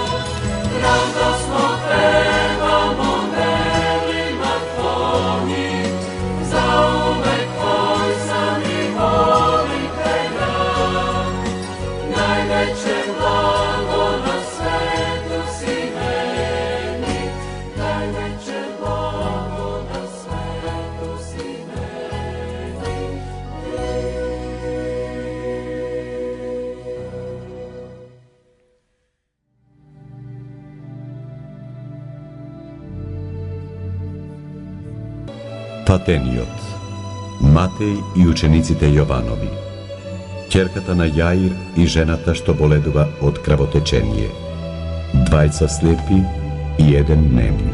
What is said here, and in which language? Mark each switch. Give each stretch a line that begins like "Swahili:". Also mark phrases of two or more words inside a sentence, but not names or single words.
Serbian: Radosno pevamo delima tvojim, zauvek tvoj sam i volim te ja. Najveće blago na svetu si meni, najveće blago na svetu si meni.
Macedonian: Фатениот, Матеј и учениците Јованови, ќерката на Јаир и жената што боледува од крвотечение, двајца слепи и еден нем.